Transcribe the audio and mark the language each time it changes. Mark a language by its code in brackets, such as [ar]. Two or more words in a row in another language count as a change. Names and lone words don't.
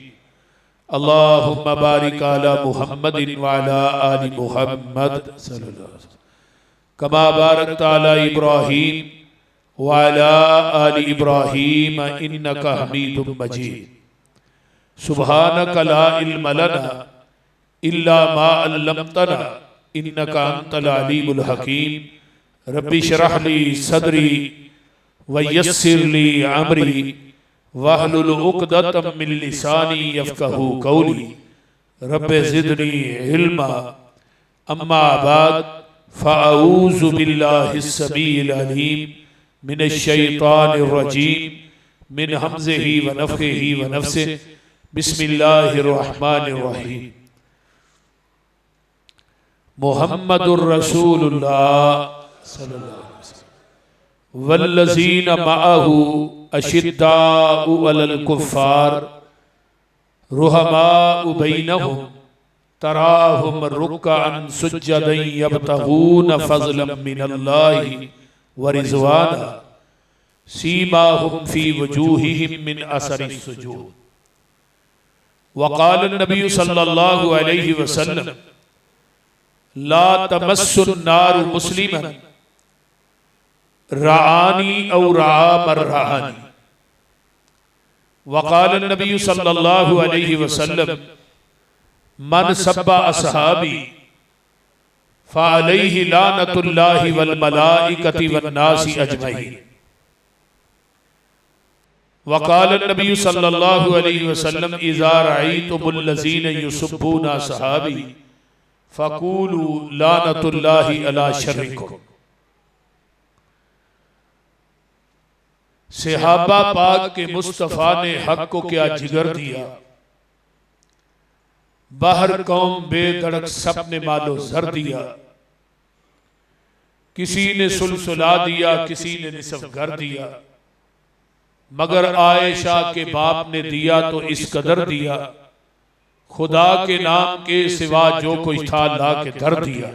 [ar] اللهم بارك على محمد وعلى آل محمد صلى الله عليه وسلم كما باركت على إبراهيم وعلى آل إبراهيم إنك حميد مجيد. سبحانك لا علم لنا إلا ما علمتنا إنك أنت العليم الحكيم. رب اشرح لي صدري ويسر لي أمري واحلل عقدة من لساني يفقهوا قولي. رب زدني علما. أما بعد فأعوذ بالله السميع العليم من الشيطان الرجيم من همزه ونفخه ونفسه. بسم الله الرحمن الرحيم. محمد رسول الله صلى الله عليه وسلم والذين معه أشداء على الكفار رحماء بينهم تراهم ركعا سجدا يبتغون فضلا من الله ورضوانا سيماهم في وجوههم من أثر السجود. وقال النبي صلى الله عليه وسلم لا تمس النار مسلما رآني أو رأى من رآني. وقال النبي صلى الله عليه وسلم من سب أصحابي فعليه لعنة الله والملائكة والناس أجمعين. وقال النبي صلى الله عليه وسلم إذا رأيتم الذين يسبون أصحابي فقولوا لعنة الله على شركم. [ur] صحابہ پاک کے مصطفیٰ نے حق کو کیا جگر دیا، باہر قوم بےدھڑک سبنے مال و زر دیا. کسی نے سلسلہ دیا، کسی نے نصف گھر دیا، مگر عائشہ کے باپ نے دیا تو اس قدر دیا، خدا کے نام کے سوا جو کوئی تھا لا کے دھر دیا.